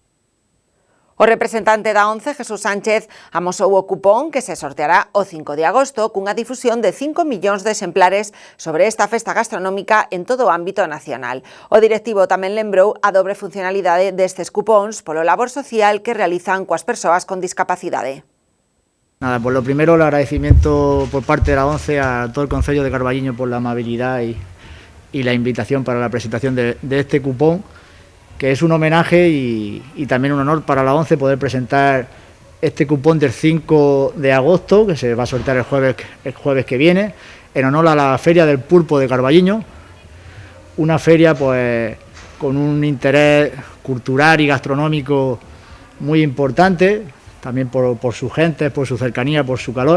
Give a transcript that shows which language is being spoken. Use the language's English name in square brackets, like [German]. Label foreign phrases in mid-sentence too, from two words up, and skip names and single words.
[Galician] O representante da ONCE, Jesús Sánchez, amosou o cupón que se sorteará o 5 de agosto cunha difusión de 5 millóns de exemplares sobre esta festa gastronómica en todo o ámbito nacional. O directivo tamén lembrou a dobre funcionalidade destes cupóns polo labor social que realizan coas persoas con discapacidade. [Spanish] Nada, pues lo primero, el agradecimiento por parte de la ONCE a todo el Concello de Carballiño por la amabilidad y la invitación para la presentación de este cupón, que es un homenaje y también un honor para la ONCE poder presentar este cupón del 5 de agosto, que se va a sortear el jueves que viene, en honor a la Feria del Pulpo de Carballiño, una feria pues con un interés cultural y gastronómico muy importante, también por su gente, por su cercanía, por su calor.